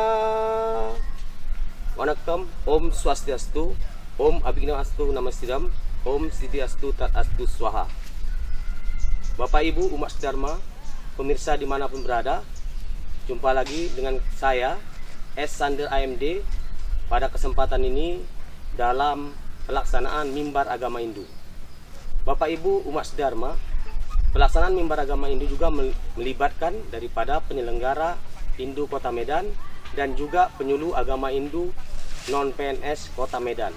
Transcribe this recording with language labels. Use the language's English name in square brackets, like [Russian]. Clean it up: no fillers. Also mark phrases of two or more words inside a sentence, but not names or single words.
[Sanskrit] Vanakkam, ॐ स्वस्त्यस्तु, ॐ अभिग्नवस्तु नमस्तिरम्, ॐ सिद्धिअस्तु तटस्तु स्वाहा. [Indonesian] Bapak Ibu umat Dharma, pemirsa dimanapun berada, jumpa lagi dengan saya S. Sander AMD pada kesempatan ini dalam pelaksanaan Mimbar Agama Hindu. Bapak Ibu umat Dharma, pelaksanaan Mimbar Agama Hindu juga melibatkan daripada penyelenggara Hindu Kota Medan dan juga penyuluh agama Hindu non-PNS Kota Medan.